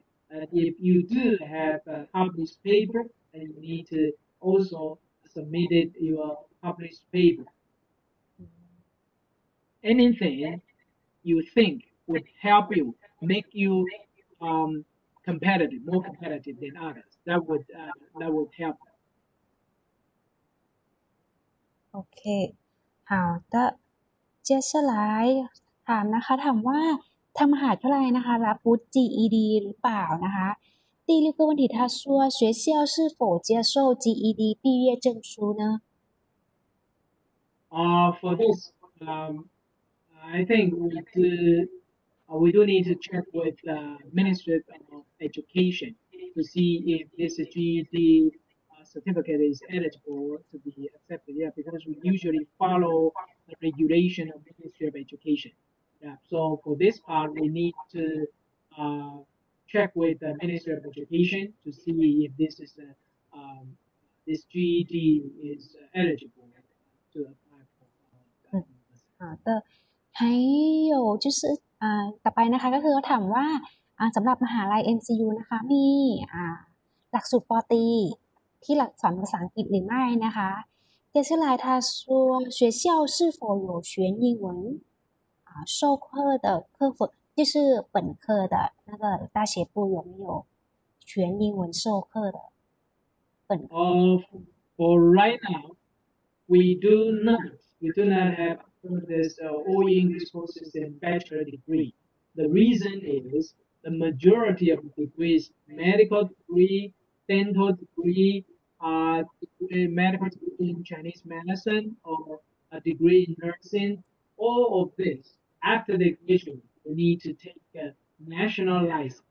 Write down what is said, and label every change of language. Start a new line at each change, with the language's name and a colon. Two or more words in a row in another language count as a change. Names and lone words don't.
English: And if you do have a published paper, then you need to also submit your published paper. Anything you think would help you, make you competitive, more competitive than others. That would help.
Chinese: OK，好的。接下来
Thai: ถามนะคะถามว่าทางมหาวิทยาลัยนะคะรับวุฒิ GED หรือเปล่านะคะ
Chinese: 第六个问题他说学校是否接受 GED 毕业证书呢
English: For this, I think we do need to check with the Ministry of Education to see if this GED certificate is eligible to be accepted. Yeah, because we usually follow the regulation of Ministry of Education. Yeah, so for this part, we need to check with the Ministry of Education to see if this GED is eligible to apply for.
Chinese: 好的还有就是
Thai: ต่อไปนะคะก็คือเขาถามว่าสำหรับมหาลัย MCU นะคะมีหลักสูตรปตรีที่หลักสอนภาษาอังกฤษหรือไม่นะคะ
Chinese: 接下来他说学校是否有学英文授课的课程就是本科的那个大学部有没有全英文授课的本科
English: For right now, we do not have this all English courses in bachelor degree. The reason is the majority of the degrees, medical degree, dental degree, medical degree in Chinese medicine, or a degree in nursing, all of this, after the graduation, you need to take a national license.